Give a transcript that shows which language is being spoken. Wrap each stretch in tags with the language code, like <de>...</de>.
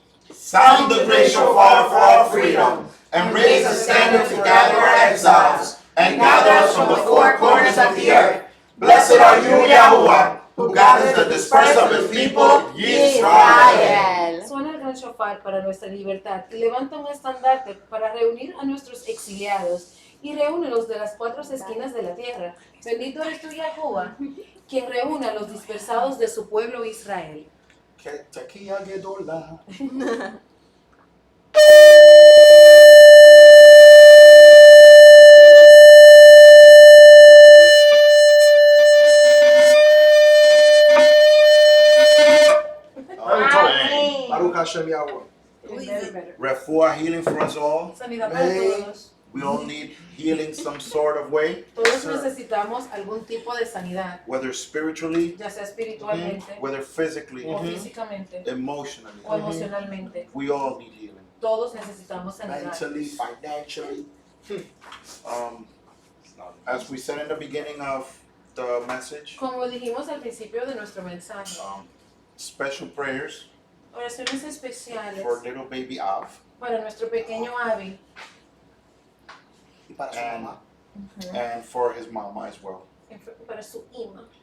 <en>Sound the great shofar for our freedom, and raise a standard to gather our exiles, and gather us from the four corners of the earth. Blessed are you, Yahuwah, who gathers the dispersed of his people, Yisrael.</en> <es>Suena el gran shofar para nuestra libertad y levanta un estandarte para reunir a nuestros exiliados y reúnelos de las 4 esquinas de la tierra. Bendito eres tú, Yahuwah, quien reúne a los dispersados de su pueblo Israel.</es> <he>Tekiah Gedolah.</he> <en>Amen.</en> <he>Baruch Hashem Yahweh.</he> <en>Better. Refuah healing for us all.</en> <es>Sanidad para todos.</es> <en>We all need healing some sort of way,</en> <es>Todos necesitamos algún tipo de sanidad,</es> <en>whether spiritually,</en> <es>ya sea espiritualmente</es> <en>whether physically,</en> <es>o físicamente</es> <en>emotionally.</en> <es>o emocionalmente.</es> <en>We all need healing.</en> <es>Todos necesitamos sanidad.</es> <en>Mentally, financially. As we said in the beginning of the message,</en> <es>Como dijimos al principio de nuestro mensaje,</es> <en>special prayers</en> <es>oraciones especiales</es> <en>for little baby Av</en> <es>para nuestro pequeño Abby Y para su</es> <en>and,</en> <es>mamá.</es> <en>and for his mama as well.</en> <es>para su Ima</es>